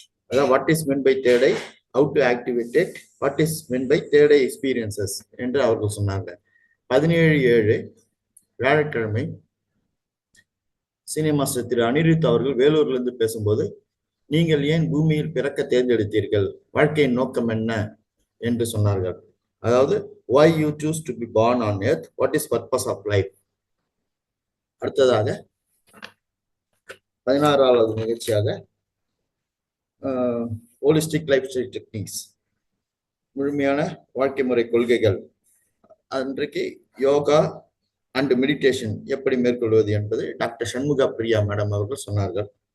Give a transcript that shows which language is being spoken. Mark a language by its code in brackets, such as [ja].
[ta] அதாவது [en] what is meant by third eye, how to activate it, what is meant by third eye experiences [ta] என்று அவர்கள் சொன்னாங்க. 17/7 வியாழக்கிழமை cine master திரு அனிருத் அவர்கள் வேலூர்ல இருந்து பேசும்போது நீங்கள் ஏன் பூமியில் பிறக்க தேர்ந்தெடுத்தீர்கள், வாழ்க்கையின் நோக்கம் என்ன என்று சொன்னார்கள். அதாவது [en] why you choose to be born on earth, what is purpose of life. [ta] அடுத்ததாக 16வது நிகழ்ச்சியாக ஹோலிஸ்டிக் லைஃப் ஸ்டைல் டெக்னிக்ஸ், முழுமையான வாழ்க்கை முறை கொள்கைகள். அன்றைக்கு யோகா அண்ட் மெடிடேஷன் எப்படி மேற்கொள்வது என்பது டாக்டர் சண்முகா பிரியா மேடம் அவர்கள் சொன்னார்கள்.